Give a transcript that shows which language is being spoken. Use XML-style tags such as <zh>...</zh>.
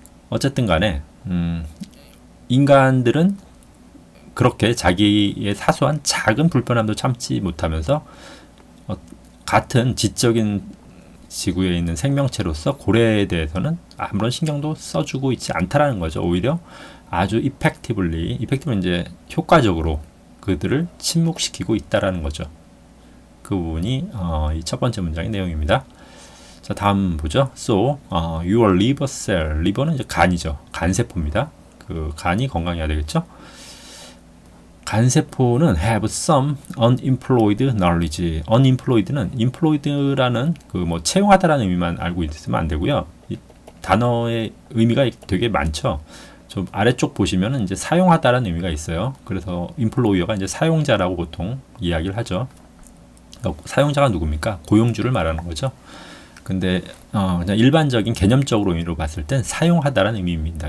<ko>어쨌든 간에 인간들은 그렇게 자기의 사소한 작은 불편함도 참지 못하면서 같은 지적인 지구에 있는 생명체로서 고래에 대해서는 아무런 신경도 써주고 있지 않다라는 거죠. 오히려 아주 effectively 이제 효과적으로 그들을 침묵시키고 있다라는 거죠. 그 부분이 이 첫 번째 문장의 내용입니다. 자, 다음 보죠.</ko> <en>So, your liver cell,</en> <ko>liver는 이제 간이죠. 간세포입니다. 그 간이 건강해야 되겠죠. 간세포는</ko> <en>have some unemployed knowledge.</en> <ko>unemployed는 employed라는 그 뭐 채용하다라는 의미만 알고 있으면 안 되고요. 이 단어의 의미가 되게 많죠. 좀 아래쪽 보시면은 이제 사용하다라는 의미가 있어요. 그래서 employer가 이제 사용자라고 보통 이야기를 하죠. 그러니까 사용자가 누굽니까? 고용주를 말하는 거죠. 근데 그냥 일반적인 개념적으로 의미로 봤을 땐 사용하다라는 의미입니다.</ko>